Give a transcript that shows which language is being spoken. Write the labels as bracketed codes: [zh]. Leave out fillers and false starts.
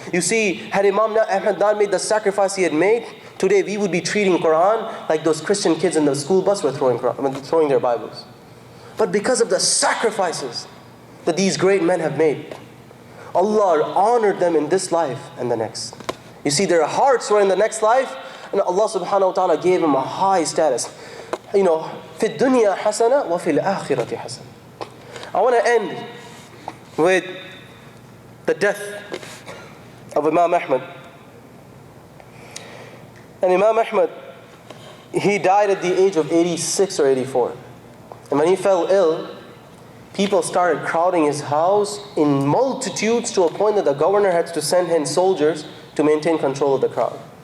[en] You see, had Imam Ahmed not made the sacrifice he had made, today we would be treating Quran like those Christian kids in the school bus were throwing their Bibles. But because of the sacrifices that these great men have made, Allah honored them in this life and the next. You see, their hearts were in the next life, and Allah subhanahu wa ta'ala gave them a high status. You know, [ar] فِي الدُّنْيَا حَسَنَةً وَفِي الْآخِرَةِ حَسَنَةً. [en] I want to end with the death of Imam Ahmed. And Imam Ahmed, he died at the age of 86 or 84. And when he fell ill, people started crowding his house in multitudes to a point that the governor had to send in soldiers to maintain control of the crowd.